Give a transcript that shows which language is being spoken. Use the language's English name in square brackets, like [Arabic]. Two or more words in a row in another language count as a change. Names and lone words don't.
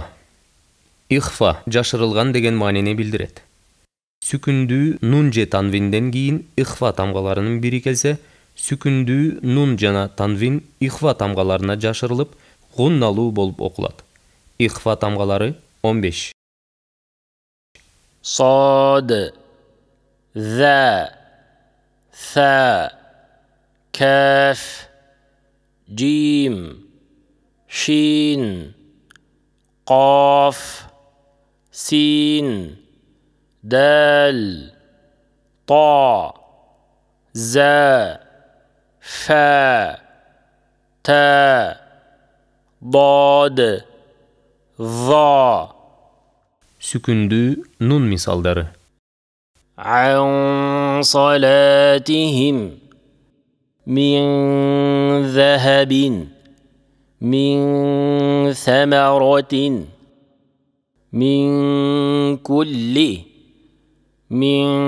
[Kyrgyz] Ихфа жашырылган деген маанини билдирет. Сүкүндүү нун же танвинден кийин ихфа тамгаларынын бири келсе, сүкүндүү нун жана танвин ихфа тамгаларына жашырылып, гунналуу болуп окулат. Ихфа тамгалары 15. [Arabic] صاد ذا ثاء كاف جيم شين قاف سين دال طاء زاء فاء تاء ضاد ظا. [Kyrgyz] Сүкүндүү нун мисалдары. [Arabic] عن صلاتهم من ذهب من ثمرة من كل من